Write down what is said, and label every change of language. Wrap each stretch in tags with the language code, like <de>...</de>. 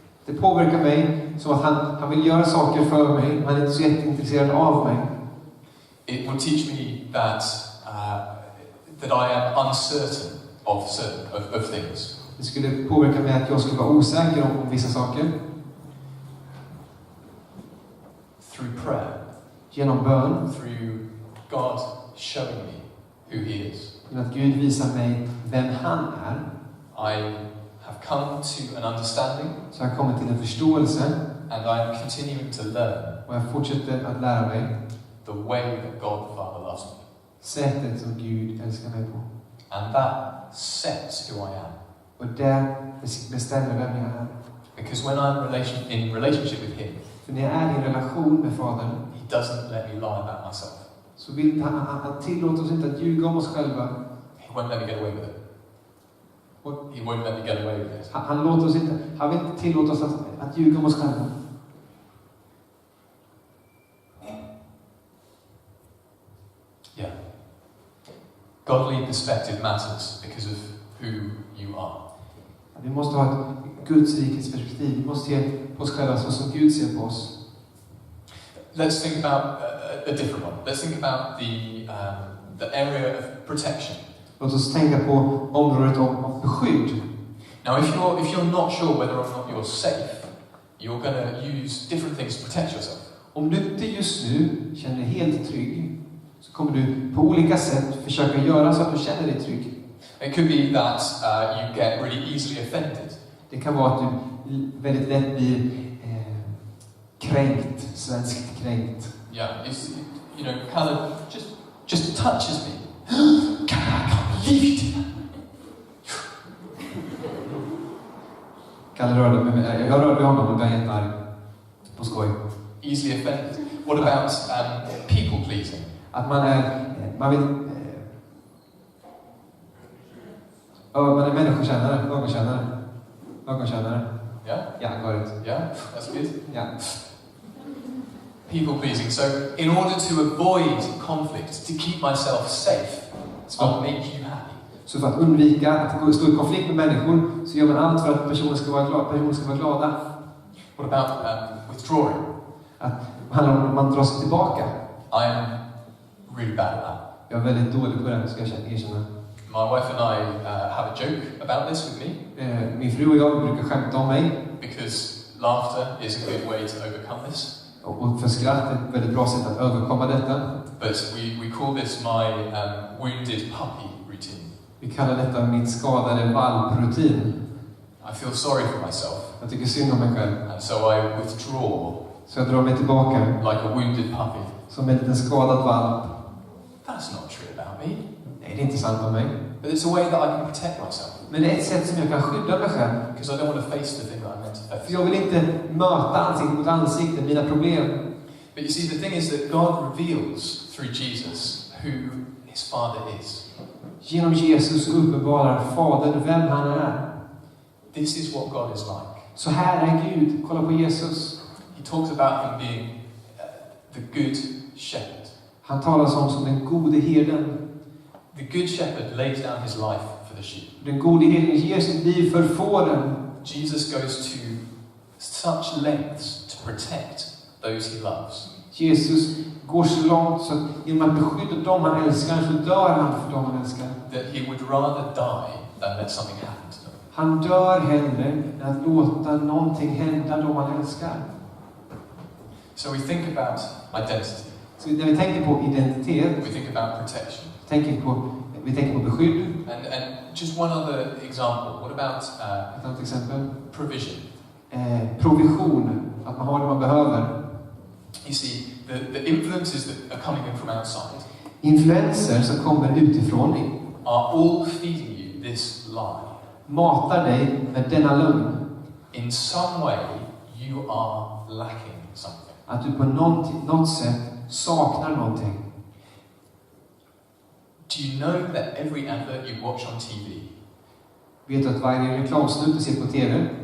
<sv>Det påverkar mig som att han vill göra saker för mig, men han är inte så jätteintresserad av mig.</sv> <en>It would teach me that I am uncertain of things.</en> <sv>Det skulle påverka mig att jag skulle vara osäker om vissa saker.</sv> <en>Through prayer.</en> <sv>Genom bön.</sv> <en>Through God showing me who he is.</en> <sv>Genom att Gud visar mig vem han är.</sv> <en>I have come to an understanding.</en> <sv>Så jag har kommit till en förståelse.</sv> <en>And I am continuing to learn.</en> <sv>Och jag fortsätter att lära mig.</sv> <en>The way that God the Father loves me.</en> <sv>Sättet som Gud älskar mig på.</sv> <en>And that sets who I am.</en> <sv>Och det bestämmer vem jag är.</sv> <en>Because when I'm in relationship with him,</en> <sv>för när jag är i en relation med Fadern,</sv> <en>he doesn't let me lie about myself.</en> <sv>Så vill han tillåter oss inte att ljuga om oss själva.</sv> <en>He won't let me get away with it. He won't let me get away with it.</en> <sv>Han låter oss inte, han vill inte tillåta oss att ljuga om oss själva.</sv> <en>Yeah. Godly perspective matters because of who you are.</en> <sv>Vi måste ha ett Guds rikets perspektiv. Vi måste se på oss själva så som Gud ser på oss.</sv> <en>Let's think about a different one. Let's think about the area of protection.</en> <sv>Låt oss tänka på området av beskydd.</sv> <en>Now, if you're not sure whether or not you're safe, you're going to use different things to protect yourself.</en> <sv>Om du inte just nu känner dig helt trygg, så kommer du på olika sätt försöka göra så att du känner dig trygg.</sv> <en>It could be that you get really easily offended.</en> <sv>Det kan vara att du väldigt lätt blir kränkt, svenskt kränkt.</sv> <en>Yeah, it's, kind of just touches me. I can't believe it.</en> <sv>Kalle rörde mig. Jag rörde honom och blev jättearg. På skoj.</sv> <en>Easily offended. What about people pleasing?</en> <sv>Att man vill... man är människokännare, ögonkännare.</sv> <en>Yeah? Yeah, got it. Yeah, that's good. Yeah. People pleasing. So, in order to avoid conflict, to keep myself safe, I'll make you happy.</en> <sv>Så för att undvika att stå i konflikt med människor så gör man allt för att personer ska vara glada.</sv> <en>What about withdrawing?</en> <sv>Att man drar sig tillbaka.</sv> <en>I'm really bad at that.</en> <sv>Jag är väldigt dålig på det, ska jag erkänna.</sv> <en>My wife and I have a joke about this with me.</en> <sv>Min fru och jag brukar skämta om mig.</sv> <en>Because laughter is a good way to overcome this.</en> <sv>Och för skratt är ett väldigt bra sätt att överkomma detta.</sv> <en>But we call this my wounded puppy routine.</en> <sv>Vi kallar detta min skadade valprutin.</sv> <en>I feel sorry for myself.</en> <sv>Jag tycker synd om mig själv.</sv> <en>And so I withdraw.</en> <sv>Så jag drar mig tillbaka.</sv> <en>Like a wounded puppy.</en> <sv>Som en liten skadad valp.</sv> <en>That's not true about me.</en> <sv>Nej, det är inte sant om mig.</sv> <en>But it's a way that I can protect myself.</en> <sv>Men det är ett sätt som jag kan skydda mig själv.</sv> <en>Because I don't want to face the thing that I'm meant to face.</en> <sv>För jag vill inte möta ansikte mot ansikte mina problem.</sv> <en>But you see, the thing is that God reveals through Jesus who his Father is.</en> <sv>Genom Jesus uppenbarar Fadern vem han är.</sv> <en>This is what God is like.</en> <sv>Så här är Gud. Kolla på Jesus.</sv> <en>He talks about him being the good shepherd.</en> <sv>Han talar som den gode herden.</sv> <en>The good shepherd lays down his life for the sheep.</en> <sv>Den gode herden ger sitt liv för fåren.</sv> <en>Jesus goes to such lengths to protect those he loves.</en> <sv>Jesus går så långt så att genom att beskydda dem han älskar så dör han för dem han älskar.</sv> <en>That he would rather die than let something happen to them.</en> <sv>Han dör hellre än att låta någonting hända dem han älskar.</sv> <en>So we think about identity.</en> <sv>Så när vi tänker på identitet,</sv> <en>We think about protection.</en> <sv>vi tänker på beskydd.</sv> <en>And just one other example. What about</en> <sv>Ett annat exempel.</sv> <en>provision?</en> <sv>Provision. Att man har det man behöver.</sv> <en>You see, the influences that are coming in from outside</en> <sv>Influenser som kommer utifrån</sv> <en>are all feeding you this lie.</en> <sv>matar dig med denna lögn.</sv> <en>In some way, you are lacking something.</en> <sv>Att du på något sätt saknar någonting.</sv> <en>Do you know that every advert you watch on TV,</en> <sv>Vet du att varje reklamsnutt du ser på TV,</sv>